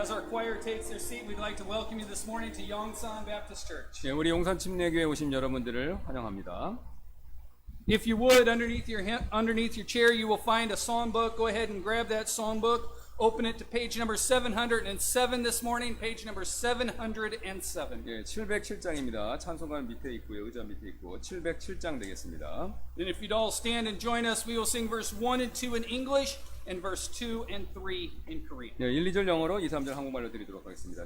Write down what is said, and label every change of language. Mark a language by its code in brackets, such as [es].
[en] choir takes their seat, we'd like to welcome you this morning to Yongsan Baptist Church. [ko] 네, 우리 용산 침례교회 오신 여러분들을 환영합니다. [en] If you would, underneath your chair, you will find a songbook. Go ahead and grab that songbook. Open it to page number 707 this morning. Page number 707. [ko] 예, 707장입니다. 찬송가 밑에 있고요, 의자 밑에 있고 707장 되겠습니다. [en] And if you'd all stand and join us, we will sing verse 1 and 2 in English and verse 2 and 3 in Korean. [ko] 예, 1, 2절 영어로 2, 3절 한국말로 드리도록 하겠습니다.